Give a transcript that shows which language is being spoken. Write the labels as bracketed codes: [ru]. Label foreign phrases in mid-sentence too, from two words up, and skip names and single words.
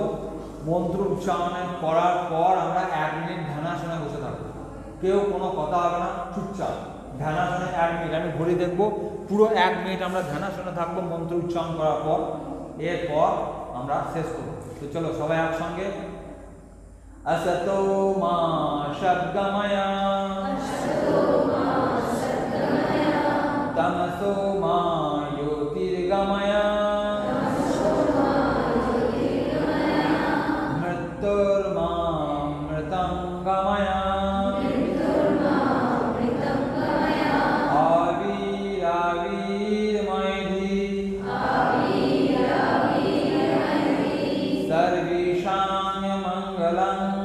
[bn] মন্ত্র উচ্চারণ করার পর আমরা 1 মিনিট ধ্যানাসনে বসে থাকবো, কেউ কোনো কথা হবে না, চুপচাপ ধ্যানাসনে 1 মিনিট। আমি ঘড়ি দেখবো, পুরো 1 মিনিট আমরা ধ্যানাসনে থাকবো মন্ত্র উচ্চারণ করার পর। এরপর আমরা শেষ করবো। তো চলো সবাই একসঙ্গে। [sa] असतो मा शब्दमया तमसो मा ज्योतिर्गमया मृत्युर्मा मृतंगमया आविराविर्मयि सर्वेषां मंगलं